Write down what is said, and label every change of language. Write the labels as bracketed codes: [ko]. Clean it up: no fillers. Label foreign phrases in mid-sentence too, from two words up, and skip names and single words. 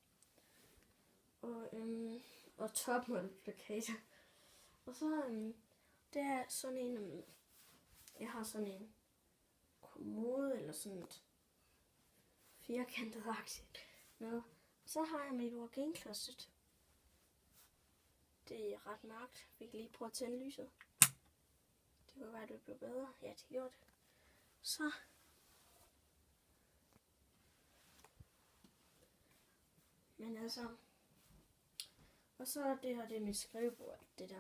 [da] Og topmodel-plakater. Og så det er sådan en, jeg har sådan en kommode, eller sådan et firkantet aktie. Så har jeg mit work-in-closet. Det er ret mørkt. Vi kan lige prøve at tænde lyset. Det kunne være, det blev bedre. Ja, det gjorde det. Så. Men altså. Og så er det her, det er mit skrivebord, det der.